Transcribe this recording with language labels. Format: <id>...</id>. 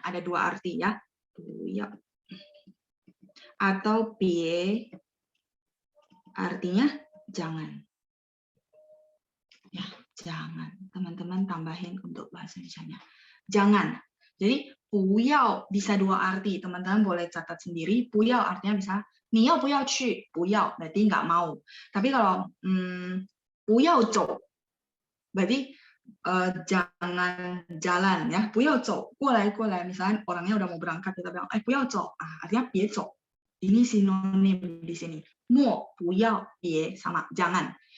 <id>Ada 2 arti ya. 不要.Atau 别 artinya jangan. Ya, jangan. Teman-teman tambahin untuk bahasa Indonesianya. Jangan. Jadi 不要 bisa 2 arti. Teman-teman boleh catat sendiri. 不要 artinya bisa</id> <zh>你要不要去?</zh> <id>不要 berarti nggak mau. Tapi kalau</id> <zh>不要走</zh> <id>berarti jangan jalan ya.</id> <zh>不要走 过来</zh> <id>misalnya orangnya udah mau berangkat kita bilang 不要走 artinya</id> <zh>别走.</zh> <id>Ini sinonim di sini. 莫 不要 别 sama jangan.</id>